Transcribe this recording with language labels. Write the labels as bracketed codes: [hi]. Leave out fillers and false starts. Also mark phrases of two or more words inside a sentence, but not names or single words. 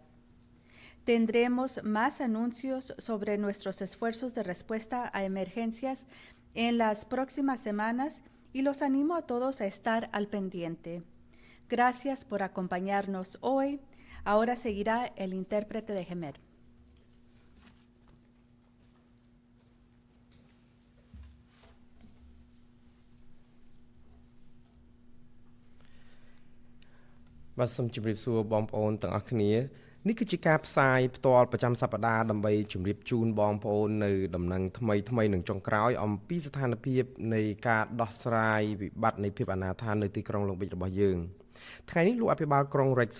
[es] Tendremos más anuncios sobre nuestros esfuerzos de respuesta a emergencias en las próximas semanas y los animo a todos a estar al pendiente. Gracias por acompañarnos hoy. Ahora seguirá el intérprete de Gemer. [km] បាទសូមជម្រាបសួរបងប្អូនទាំងអស់គ្នានេះគឺជាការផ្សាយផ្ទាល់ប្រចាំសប្តាហ៍ដើម្បីជម្រាបជូនបងប្អូននៅដំណឹងថ្មីនឹងចុងក្រោយអំពីស្ថានភាពនៃការដោះស្រាយវិបត្តិនៃភាពអនាថានៅទីក្រុងឡុងប៊ីចរបស់យើងថ្ងៃនេះលោកអភិបាលក្រុង Rex